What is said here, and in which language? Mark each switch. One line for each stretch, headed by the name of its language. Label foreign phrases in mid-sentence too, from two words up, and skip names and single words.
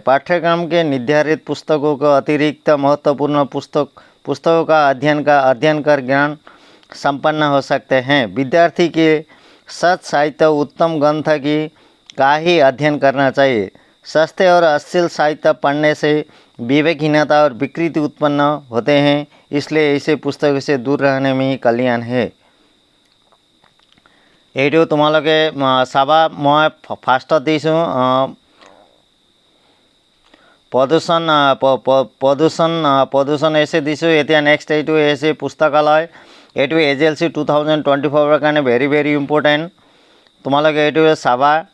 Hindi: पाठ्यक्रम के निर्धारित पुस्तकों को अतिरिक्त महत्वपूर्ण पुस्तकों का अध्ययन कर ज्ञान संपन्न हो सकते हैं। विद्यार्थी के सच साहित्य, उत्तम ग्रंथ का ही अध्ययन करना चाहिए। सस्ते और अश्लील साहित्य पढ़ने से विवेकहीनता और विकृति उत्पन्न होते हैं, इसलिए ऐसे पुस्तकों से दूर रहने में ही कल्याण है।
Assamese: এইটো তোমালোকে চাবা, মই ফাৰ্ষ্টত দিছোঁ প্ৰদূষণ এছে দিছোঁ। এতিয়া নেক্সট এইটো এছে পুস্তকালয়। এইটো SSLC 2024 কাৰণে
English: very very important,
Assamese: তোমালোকে এইটো চাবা।